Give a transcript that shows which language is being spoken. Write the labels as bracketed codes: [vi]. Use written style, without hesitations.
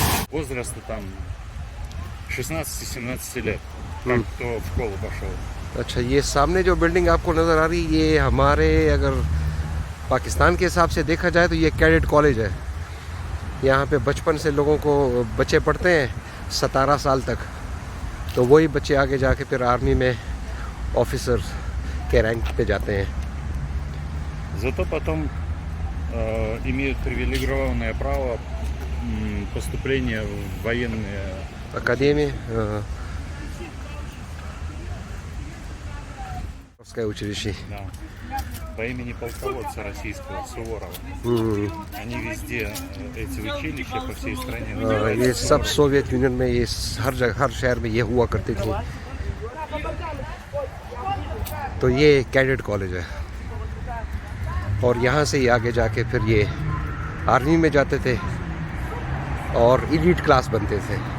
[ru] Возраста там 16-17 лет, как кто в школу пошел. [hi] अच्छा, ये सामने जो बिल्डिंग आपको नज़र आ रही है ये हमारे अगर पाकिस्तान के हिसाब से देखा जाए तो ये कैडेट कॉलेज है। यहाँ पे बचपन से लोगों को बच्चे पढ़ते हैं 17 साल तक। तो वही बच्चे आगे जाके फिर आर्मी में ऑफिसर के रैंक पे जाते हैं। [ru] Зато потом имеют привилегированное право поступления в военные академии, училище. Да. По имени полководца российского Суворова. Они везде, эти училища по всей стране. [hi] ये सब सोवियत यूनियन में ये हर जगह हर शहर में ये हुआ करती थी। तो ये कैडेट कॉलेज है और यहाँ से ही आगे जाके फिर ये आर्मी में जाते थे और एलीट क्लास बनते थे।